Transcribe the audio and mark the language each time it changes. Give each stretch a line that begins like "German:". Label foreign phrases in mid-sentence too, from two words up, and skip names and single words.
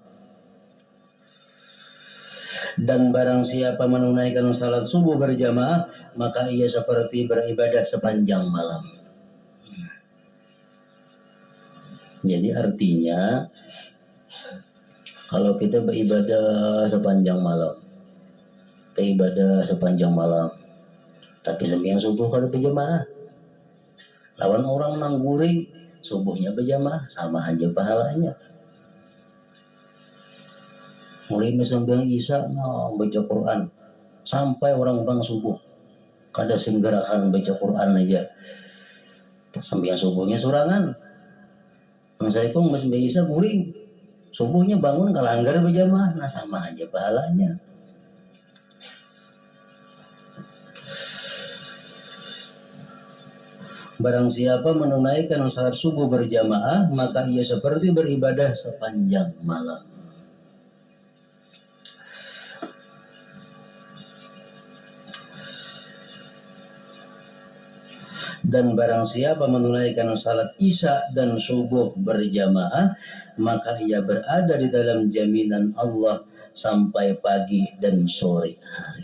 Indonesian: Dan barang siapa menunaikan salat subuh berjamaah, maka ia seperti beribadah sepanjang malam. Jadi artinya kalau kita beribadah sepanjang malam,
Banjar: tapi sembahyang subuh kalau berjamaah, lawan orang nangguring subuhnya berjamaah, sama aja pahalanya. Mulai sembahyang isya baca Quran sampai orang bang subuh, kada singgerakan baca Quran aja, sembahyang subuhnya surangan. Saya pun masih bisa guring, subuhnya bangun kalanggar berjamaah, nah sama aja pahalanya.
Indonesian: Barang siapa menunaikan salat subuh berjamaah, maka ia seperti beribadah sepanjang malam. Dan barang siapa menunaikan salat isya dan subuh berjamaah, maka ia berada di dalam jaminan Allah sampai pagi dan sore hari.